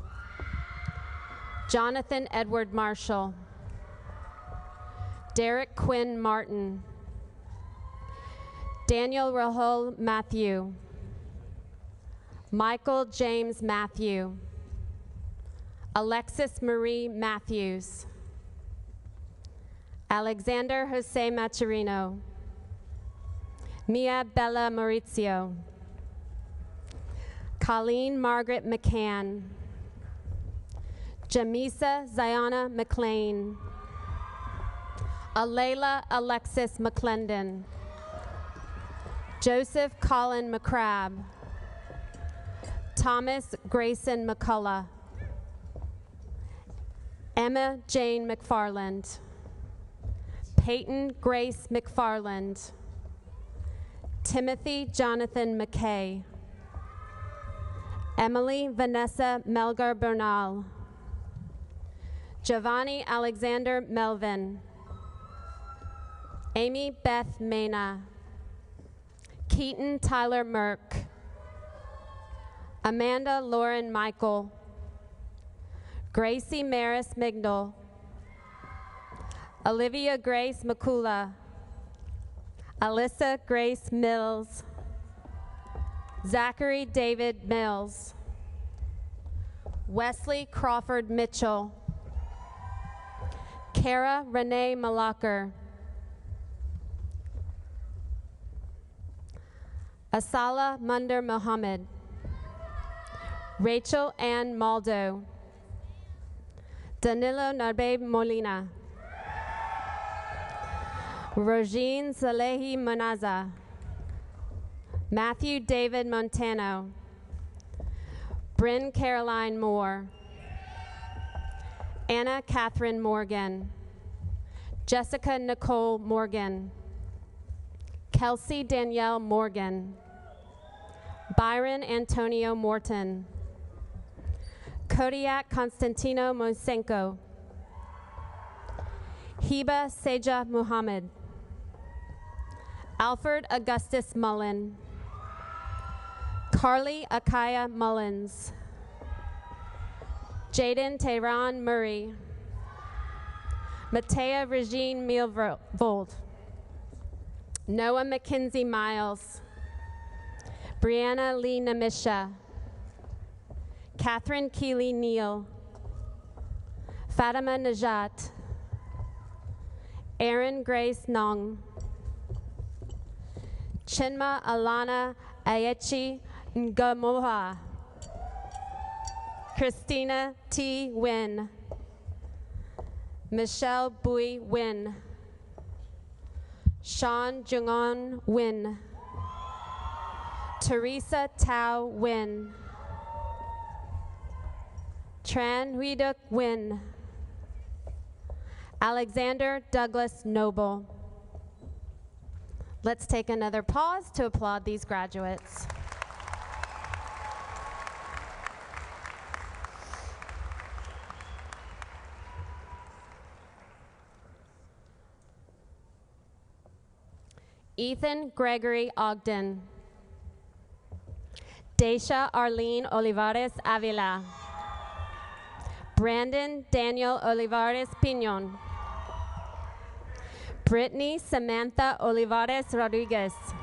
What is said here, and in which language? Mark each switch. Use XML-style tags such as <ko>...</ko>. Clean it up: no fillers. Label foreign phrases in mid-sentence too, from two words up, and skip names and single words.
<en>Jonathan Edward Marshall, Derek Quinn Martin, Daniel Rahul Matthew, Michael James Matthew, Alexis Marie Matthews, Alexander Jose Maturino, Mia Bella Maurizio, Colleen Margaret McCann, Jamisa Ziona McLean, Alayla Alexis McClendon, Joseph Colin McCrabb, Thomas Grayson McCullough, Emma Jane McFarland, Peyton Grace McFarland, Timothy Jonathan McKay, Emily Vanessa Melgar Bernal, Giovanni Alexander Melvin, Amy Beth Mena, Keaton Tyler Merck, Amanda Lauren Michael, Gracie Maris Mignol, Olivia Grace McCula, Alyssa Grace Mills, Zachary David Mills, Wesley Crawford Mitchell, Kara Renee Malacher, Asala Munder Mohammed, Rachel Ann Maldo, Danilo Narbe Molina, Rogine Salehi Manaza, Matthew David Montano, Bryn Caroline Moore, Anna Catherine Morgan, Jessica Nicole Morgan, Kelsey Danielle Morgan, Byron Antonio Morton, Kodiak Constantino Mosenko, Hiba Seja Muhammad, Alfred Augustus Mullen, Carly Akaya Mullins, Jaden Tehran Murray, Matea Regine Mielvold, Noah McKenzie Miles, Brianna Lee Namisha, Catherine Keeley Neal, Fatima Najat, Erin Grace Nong, Chinma Alana Ayechi Ngamoha, Christina T. Wynn, Michelle Bui Wynn, Sean Jungon Wynn, Teresa Tao Wynn, Tran Huiduk Wynn, Alexander Douglas Noble. Let's take another pause to applaud these graduates. Ethan Gregory Ogden, Daisha Arlene Olivares Avila, Brandon Daniel Olivares Pinon, Brittany Samantha Olivares Rodriguez.</en>